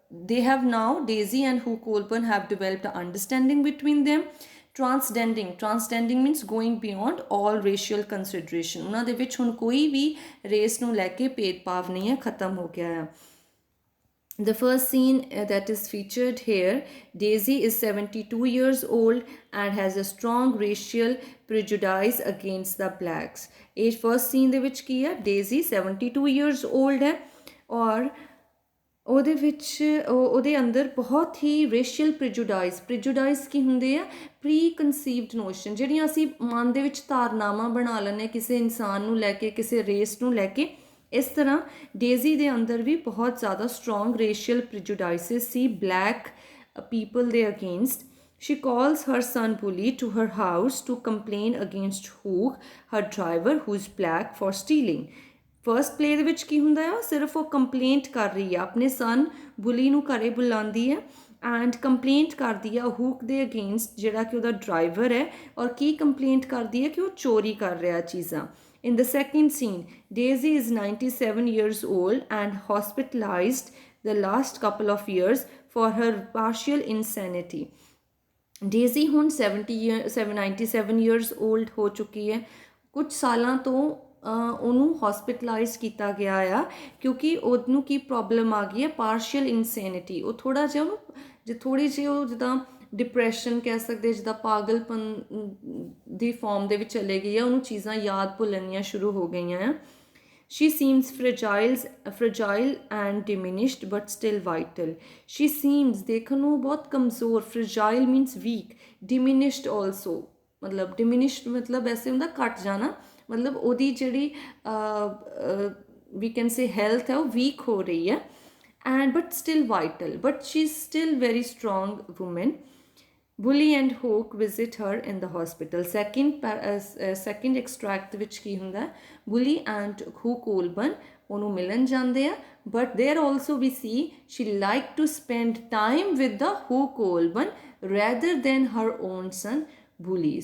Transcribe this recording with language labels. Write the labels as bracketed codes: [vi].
[en] they have now, Daisy and Hugh Colburn have developed an understanding between them. Transcending means going beyond all racial consideration. [pa] ਉਹਨਾਂ ਦੇ ਵਿੱਚ ਹੁਣ ਕੋਈ ਵੀ race ਨੂੰ ਲੈ ਕੇ ਭੇਦਭਾਵ ਨਹੀਂ ਹੈ, ਖਤਮ ਹੋ ਗਿਆ ਹੈ। [en] The first scene that is featured here, Daisy is 72 years old and has a strong racial prejudice against the blacks. [pa] ਇਹ first scene ਦੇ ਵਿੱਚ ਕੀ ਹੈ? Daisy [en] 72 years old [pa] ਹੈ ਔਰ ਉਹਦੇ ਵਿੱਚ ਉਹਦੇ ਅੰਦਰ ਬਹੁਤ ਹੀ ਰੇਸ਼ੀਅਲ ਪ੍ਰੀਜੁਡਾਈਸ ਕੀ ਹੁੰਦੇ ਆ? ਪ੍ਰੀ ਕਨਸੀਵਡ ਨੋਸ਼ਨ, ਜਿਹੜੀਆਂ ਅਸੀਂ ਮਨ ਦੇ ਵਿੱਚ ਧਾਰਨਾਵਾਂ ਬਣਾ ਲੈਂਦੇ ਕਿਸੇ ਇਨਸਾਨ ਨੂੰ ਲੈ ਕੇ, ਕਿਸੇ ਰੇਸ ਨੂੰ ਲੈ ਕੇ। ਇਸ ਤਰ੍ਹਾਂ ਡੇਜ਼ੀ ਦੇ ਅੰਦਰ ਵੀ ਬਹੁਤ ਜ਼ਿਆਦਾ ਸਟਰੋਂਗ ਰੇਸ਼ੀਅਲ ਪ੍ਰੀਜੁਡਾਈਸਿਸ ਸੀ ਬਲੈਕ ਪੀਪਲ ਦੇ against. [en] She calls her son Bully to her house to complain against Hugh, her driver, who's black, for stealing. [pa] First play ਦੇ ਵਿੱਚ ਕੀ ਹੁੰਦਾ ਆ? ਸਿਰਫ ਉਹ ਕੰਪਲੇਂਟ ਕਰ ਰਹੀ ਆ, ਆਪਣੇ ਸਨ ਬੁਲੀ ਨੂੰ ਘਰੇ ਬੁਲਾਉਂਦੀ ਹੈ ਐਂਡ ਕੰਪਲੇਂਟ ਕਰਦੀ ਆ ਹੂਕ ਦੇ ਅਗੇਂਸਟ, ਜਿਹੜਾ ਕਿ ਉਹਦਾ ਡਰਾਈਵਰ ਹੈ। ਔਰ ਕੀ ਕੰਪਲੇਂਟ ਕਰਦੀ ਹੈ? ਕਿ ਉਹ ਚੋਰੀ ਕਰ ਰਿਹਾ ਚੀਜ਼ਾਂ। [en] In the second scene, Daisy is 97 years old and hospitalized the last couple of years for her partial insanity. [pa] Daisy ਹੁਣ [en] 97 years old [pa] ਹੋ ਚੁੱਕੀ ਹੈ। ਕੁਝ ਸਾਲਾਂ ਤੋਂ ਉਹਨੂੰ ਹੌਸਪਿਟਲਾਈਜ਼ ਕੀਤਾ ਗਿਆ ਆ ਕਿਉਂਕਿ ਉਹਨੂੰ ਕੀ ਪ੍ਰੋਬਲਮ ਆ ਗਈ ਹੈ? ਪਾਰਸ਼ੀਅਲ ਇਨਸੈਨਿਟੀ। ਉਹ ਥੋੜ੍ਹਾ ਜਿਹਾ ਉਹ ਜਿੱਦਾਂ ਡਿਪਰੈਸ਼ਨ ਕਹਿ ਸਕਦੇ, ਜਿੱਦਾਂ ਪਾਗਲਪਨ ਦੀ ਫਾਰਮ ਦੇ ਵਿੱਚ ਚਲੇ ਗਈ ਆ, ਉਹਨੂੰ ਚੀਜ਼ਾਂ ਯਾਦ ਭੁੱਲਣੀਆਂ ਸ਼ੁਰੂ ਹੋ ਗਈਆਂ ਆ। [en] She seems fragile and diminished but still vital. She seems [hi] देखो ना बहुत कमज़ोर. [en] Fragile means weak. Diminished also. [hi] मतलब diminished मतलब ऐसे ਹੁੰਦਾ घट जाना. मतलब ओदी जड़ी [en] we can say [hi] health है वो weak हो रही है. [en] And but still vital. But she's still very strong woman. Bully and Hawk visit her in the hospital. Second extract which [pa] ਕੀ ਹੁੰਦਾ ਹੈ, [en] Bully and Hawk Colburn [pa] ਉਹਨੂੰ ਮਿਲਣ ਜਾਂਦੇ ਆ, [en] but there also we see she liked to spend time with the Hawk Colburn rather than her own son Bully.